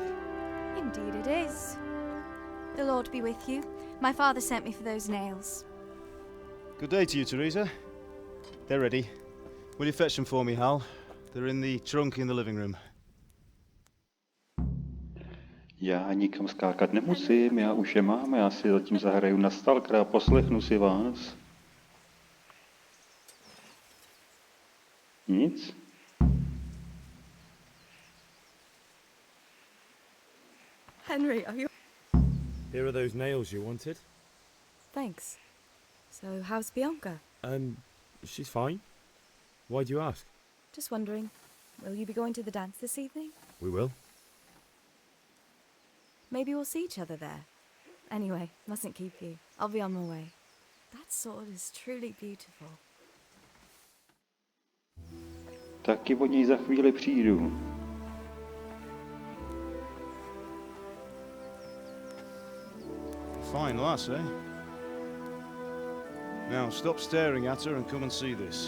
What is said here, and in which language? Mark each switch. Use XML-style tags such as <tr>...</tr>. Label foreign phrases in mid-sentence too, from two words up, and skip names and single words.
<en>Indeed it is. The Lord be with you. My father sent me for those nails. Good day to you, Teresa. They're ready. Will you fetch them for me, Hal? They're in the trunk in the living room.</en> <cs>Já nikam skákat nemusím, já už je mám, já si zatím zahraju na stalkera a poslechnu si vás. Nic?</cs> <en>Henry, are you... Here are those nails you wanted. Thanks. So, how's Bianca? She's fine. Why do you ask? Just wondering, will you be going to the dance this evening? We will. Maybe we'll see each other there. Anyway, mustn't keep you. I'll be on my way. That sword is truly beautiful.</en> <cs>Taky od něj za chvíli přijdu.</cs> <en>Fine lass, eh? Now stop staring at her and come and see this.</en>